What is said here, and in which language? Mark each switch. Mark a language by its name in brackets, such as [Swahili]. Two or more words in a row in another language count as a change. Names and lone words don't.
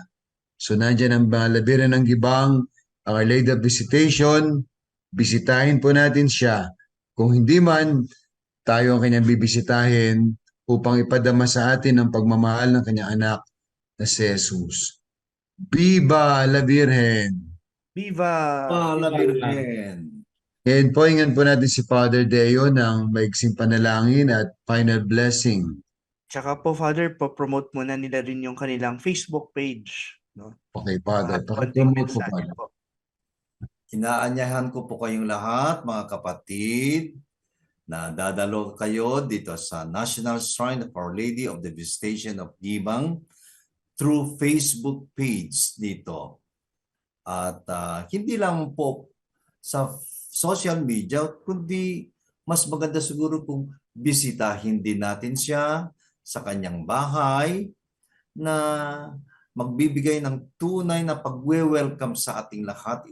[Filipino] So nandiyan ang mga labiran ng Gibang, ang Our Lady of Visitation, bisitahin po natin siya. Kung hindi man, tayo ang kanyang bibisitahin upang ipadama sa atin ang pagmamahal ng kanyang anak na si Jesus. [Spanish] Viva la Virgen! viva! La Virgen. [Filipino] Ngayon po, ingan po natin si Father Deo ng maiksing panalangin at final blessing. Tsaka po, Father, po-promote muna nila rin yung kanilang Facebook page, no? Okay, Father. Konting Pakipromote po, mensahe Father. po. Inaanyahan ko po kayong lahat, mga kapatid, na dadalo kayo dito sa National Shrine of Our Lady of the Visitation of Gibang through Facebook page dito. At hindi lang po sa [English] social media, [Filipino] kundi mas maganda siguro kung bisitahin din natin siya sa kanyang bahay na magbibigay ng tunay na pagwe-welcome sa ating lahat.